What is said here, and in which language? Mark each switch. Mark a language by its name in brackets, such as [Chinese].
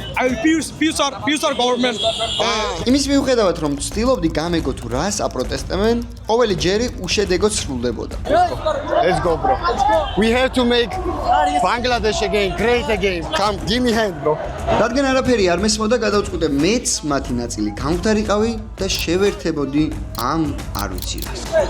[English] I will peace our government. [Georgian] იმის მიუხედავად რომ ვცდილობდი გამეგო თუ რას აპროტესტებენ, ყოველი ჯერი უშედეგოდ სრულდებოდა. [English] Let's go bro. We have to make Bangladesh again great again. Come give me hand bro. [Georgian] რადგან არაფერი არ მესმოდა, გადავწყვიტე მეც მათი ნაწილი გამხდარიყავი და შევერთებოდი ამ არ ვიცი რას.